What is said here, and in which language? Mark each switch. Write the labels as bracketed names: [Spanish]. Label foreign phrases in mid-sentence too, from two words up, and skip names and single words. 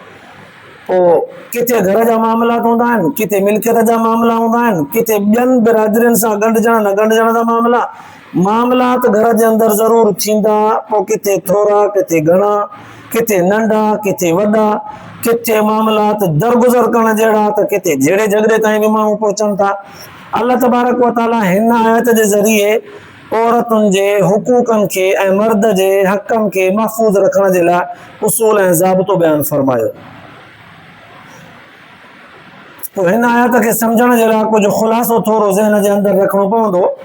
[Sindhi] पोइ किथे घर जा मामलात हूंदा आहिनि, किथे मिल्कियत जा मामला हूंदा आहिनि, किथे ॿियनि बिरादरियुनि सां गंढजण न गंढजण जा मामलात घर जे अंदरि ज़रूरु थींदा। पोइ किथे थोरा, किथे घणा, किथे नंढा, किथे वॾा, किथे मामलात दरगुज़र करण जहिड़ा, त किथे जहिड़े झगड़े ताईं बि माण्हू पहुचनि था। [Arabic] الله تبارك و تعالى [Sindhi] हिन आयत जे ज़रिए औरतुनि जे हुकूकनि खे ऐं मर्द जे हक़नि खे महफ़ूज़ रखण जे लाइ उसूल ऐं ज़ाबितो बयानु फरमायो। पोइ हिन आयत खे सम्झण जे लाइ कुझु ख़ुलासो थोरो ज़हन जे अंदरि रखणो पवंदो।